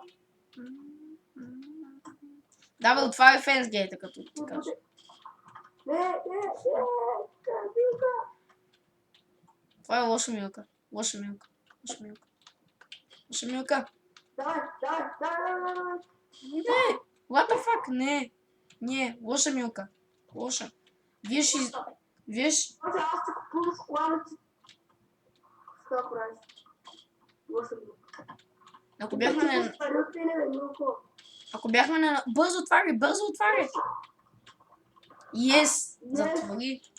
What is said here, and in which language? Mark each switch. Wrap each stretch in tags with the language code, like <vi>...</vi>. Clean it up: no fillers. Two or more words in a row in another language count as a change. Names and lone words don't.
<bg>Давай, отваряй фенсгейта, като ти кажа. Не, Милка. Това е лоша Милка. Лоша Милка. Давай. Не!</bg> <en>What the fuck?</en> <bg>Не, лоша Милка. Лоша. Виж. Може аз ще купувам шоколадници. Какво правиш? Лоша Милка. Ако бяхме на... Бързо отваряй! Yes! Затвори.</bg>